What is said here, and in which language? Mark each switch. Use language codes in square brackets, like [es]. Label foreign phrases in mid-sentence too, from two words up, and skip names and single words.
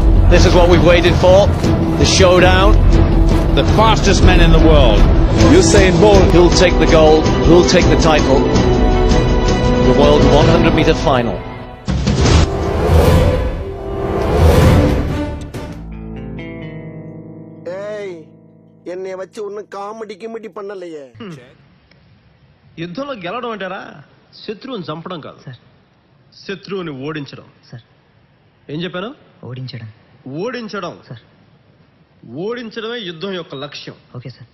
[en] This is what we've waited for. The showdown. The fastest men in the world. Usain Bolt, who'll take the gold, who'll take the title. The world 100-meter final. [ta] என்னைய வச்சு ஒன்னும் காமெடி கிமெடி பண்ணலையே. [te] యుద్ధంలో గెలవడం అంటారా శత్రువుని చంపడం కాదు సార్, శత్రువుని ఓడించడం. సార్ ఏం చెప్పాను? ఓడించడం. ఓడించడం సార్, ఓడించడమే యుద్ధం యొక్క లక్ష్యం, [en] Okay sir.